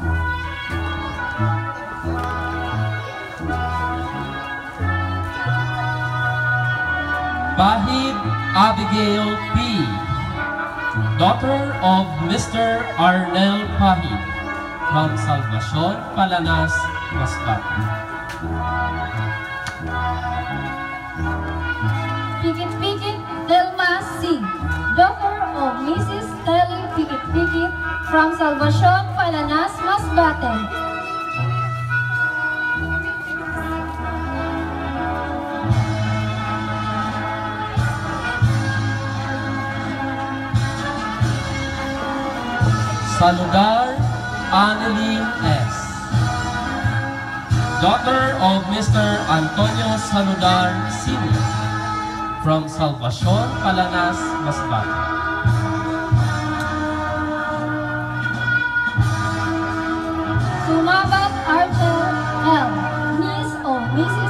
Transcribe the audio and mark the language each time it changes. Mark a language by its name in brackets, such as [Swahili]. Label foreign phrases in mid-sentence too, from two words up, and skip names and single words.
[English] Bahid Abigail P, daughter of Mr. Arnel Pahid from Salvacion, Palanas, Masbate. Pikit-Pikit Delma C, daughter of Mrs. Telly Pikit-Pikit from Salvacion, Palanas, Masbate. Saludar Annalyn S, daughter of Mr. Antonio Saludar Sr. from Salvacion, Palanas, Masbate. Sumabat Arthur L. Miss o Mrs.